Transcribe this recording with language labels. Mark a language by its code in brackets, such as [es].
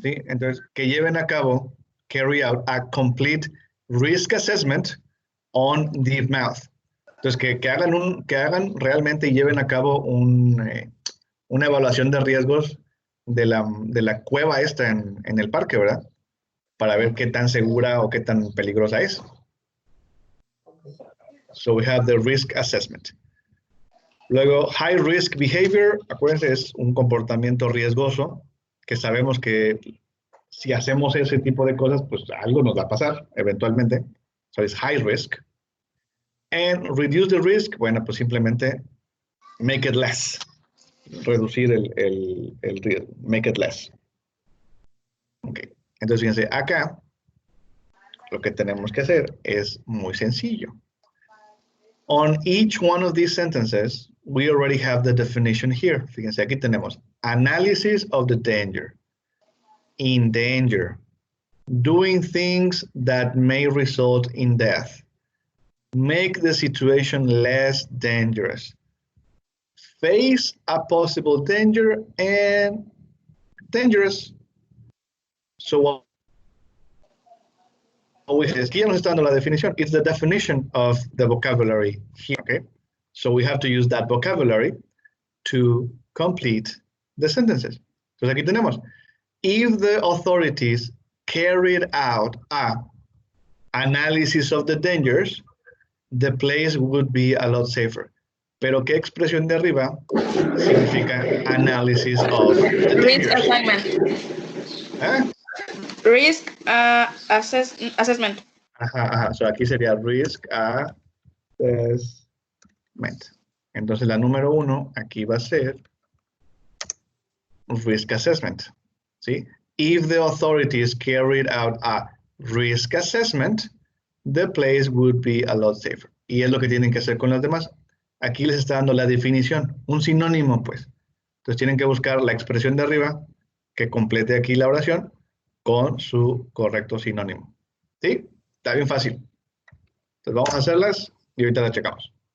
[es] ¿Sí? Entonces, que lleven a cabo, [en] carry out a complete risk assessment on the mouth. [es] Entonces, que hagan realmente y lleven a cabo una evaluación de riesgos de la cueva esta en el parque, ¿verdad? Para ver qué tan segura o qué tan peligrosa es. [en] So we have the risk assessment. [es] Luego, high risk behavior, acuérdense, es un comportamiento riesgoso que sabemos que si hacemos ese tipo de cosas, pues algo nos va a pasar eventualmente. [en] So it's high risk. And reduce the risk, [es] bueno, pues simplemente [en] make it less. [es] Reducir el riesgo, [en] make it less. [es] Ok, entonces fíjense, acá lo que tenemos que hacer es muy sencillo. [en] On each one of these sentences, we already have the definition here. [es] Fíjense, aquí tenemos [en] analysis of the danger, in danger, doing things that may result in death, make the situation less dangerous, face a possible danger, and dangerous. [es] So aquí ya nos está dando la definición. [en] It's the definition of the vocabulary here, okay? So we have to use that vocabulary to complete the sentences. [es] Entonces aquí tenemos, [en] if the authorities carried out a analysis of the dangers, the place would be a lot safer. [es] Pero ¿qué expresión de arriba significa [en] analysis of the Risk dangers? assignment. ¿Eh? Risk assessment. [es] Ajá. So aquí sería risk assessment. Entonces la número 1 aquí va a ser risk assessment. ¿Sí? [en] If the authorities carried out a risk assessment, the place would be a lot safer. [es] Y es lo que tienen que hacer con las demás. Aquí les está dando la definición, un sinónimo, pues. Entonces tienen que buscar la expresión de arriba que complete aquí la oración con su correcto sinónimo. ¿Sí? Está bien fácil. Entonces vamos a hacerlas y ahorita las checamos.